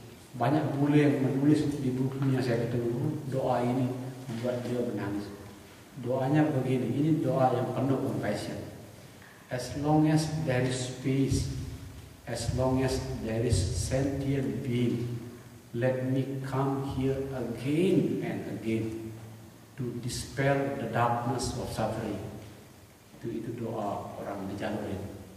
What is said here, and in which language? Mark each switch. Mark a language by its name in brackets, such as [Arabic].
[Indonesian] Banyak bule yang menulis di bukunya saya ketemu doa ini membuat dia menangis. Doanya begini, ini doa yang penuh compassion. [English] As long as there is space, as long as there is sentient being, let me come here again and again to dispel the darkness of suffering. [Indonesian] Itu doa orang di jalur ini.